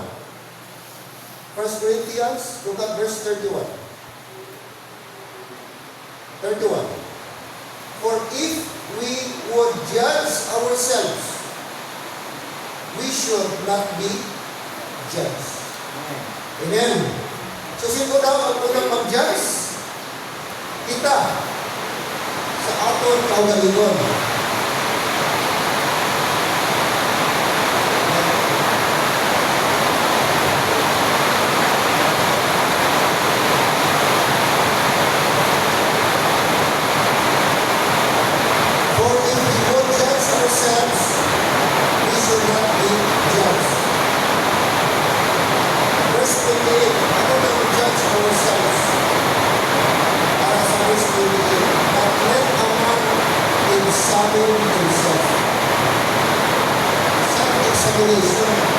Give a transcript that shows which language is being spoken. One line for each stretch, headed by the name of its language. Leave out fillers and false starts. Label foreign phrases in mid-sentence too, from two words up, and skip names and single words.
English: 1 Corinthians, look at verse 31. 31. For if we would judge ourselves, we should not be judged. Amen. So,
Hiligaynon: sino daw ang unang mag-judge? Kita sa aton kaugalingon.
English: For if we would judge ourselves, we should not be judged. Verse 28,
Hiligaynon: ano na
English: judge ourselves?
Hiligaynon: Para sa verse 28,
English: but let a man examine himself. Self-examination.